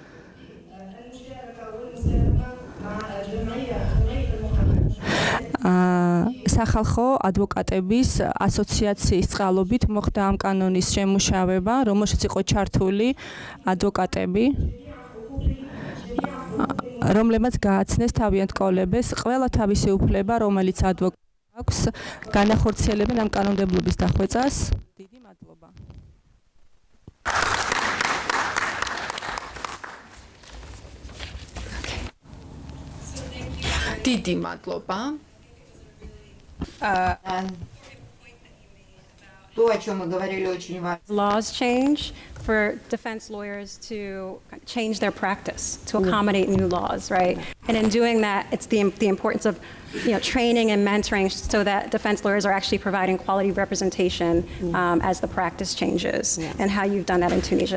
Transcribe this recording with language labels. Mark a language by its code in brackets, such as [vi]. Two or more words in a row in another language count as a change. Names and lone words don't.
[ka] სახალხო ადვოკატების ასოციაციის წყალობით მოხდა ამ კანონის შემუშავება, რომელშიც იყო ჩართული ადვოკატები, რომლებმაც გააცნეს თავიანთ კოლეგებს ყველა თავისი უფლება, რომელიც ადვოკატს აქვს, განახორციელებენ ამ კანონმდებლობის დახვეწას. დიდი მადლობა. დიდი მადლობა. [ru] То, о чем мы говорили, очень важно. [en] Laws change for defense lawyers to change their practice to accommodate new laws, right? And in doing that, it's the importance of training and mentoring so that defense lawyers are actually providing quality representation as the practice changes, and how you've done that in Tunisia.